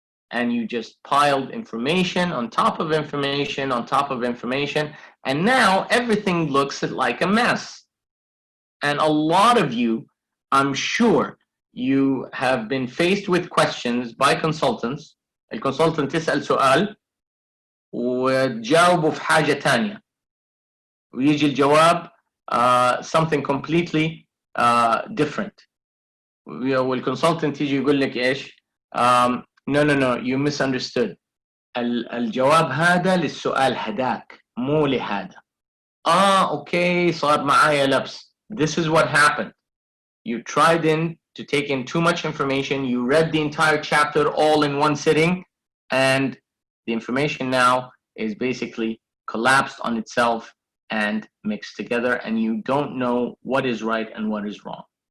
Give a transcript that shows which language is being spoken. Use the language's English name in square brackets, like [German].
[English] And you just piled information on top of information on top of information, and now everything looks like a mess. And a lot of you, I'm sure, you have been faced with questions by consultants. [Arabic] الconsultant تسأل سؤال وتجاوبه في حاجة تانية ويجي الجواب [English] something completely different. [Arabic] والconsultant يجي يقول لك إيش؟ [English] No, you misunderstood. [Arabic] الجواب هذا للسؤال هداك مو لهذا. [English] Okay, [Arabic] صار معايا لبس. [English] This is what happened. You tried to take in too much information. You read the entire chapter all in one sitting, and the information now is basically collapsed on itself and mixed together, and you don't know what is right and what is wrong.